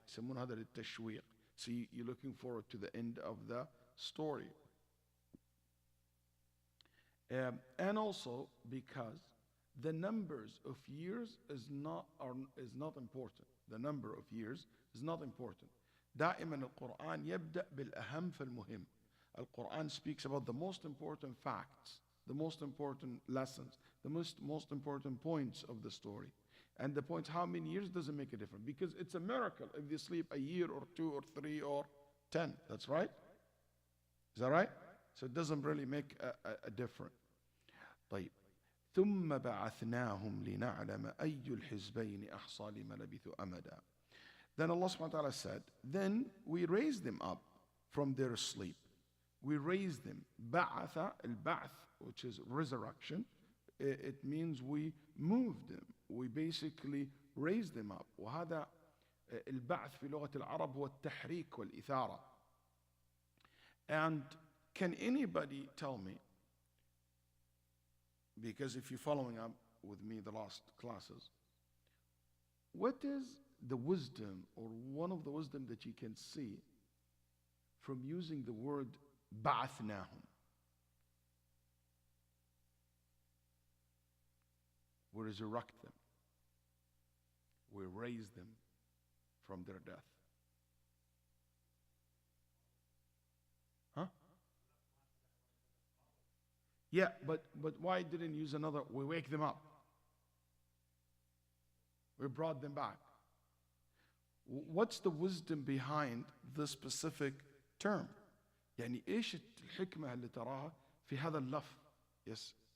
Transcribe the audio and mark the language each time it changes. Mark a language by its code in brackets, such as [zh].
[ar] سمون هذا للتشويق. [en] So you're looking forward to the end of the story. And also because the numbers of years is not important. The number of years is not important. [ar] دائما القرآن يبدأ بالأهم فالمهم. [en] Al-Quran speaks about the most important facts, the most important lessons, the most important points of the story. And the points, how many years doesn't make a difference, because it's a miracle if they sleep a year or 2 or 3 or 10. That's right? Is that right? So it doesn't really make a difference. [ar] طيب. ثم بعثناهم لنعلم أي الحزبين أحصى لما لبثوا أمدا. [en] Then Allah subhanahu wa ta'ala said, then we raised them up from their sleep. We raised them. بعث, al-ba'th, which is resurrection. It means we moved them. We basically raised them up. [ar] وهذا البعث في لغة العرب هو التحريك والإثارة. [en] And can anybody tell me, because if you're following up with me the last classes, what is the wisdom or one of the wisdom that you can see from using the word بعثناهم? We resurrect them. We raise them from their death. Huh? Yeah, but why didn't use another? We wake them up. We brought them back. What's the wisdom behind this specific term? [ar] يعني إيش الحكمة اللي تراها في هذا اللفظ؟ [en] Yes.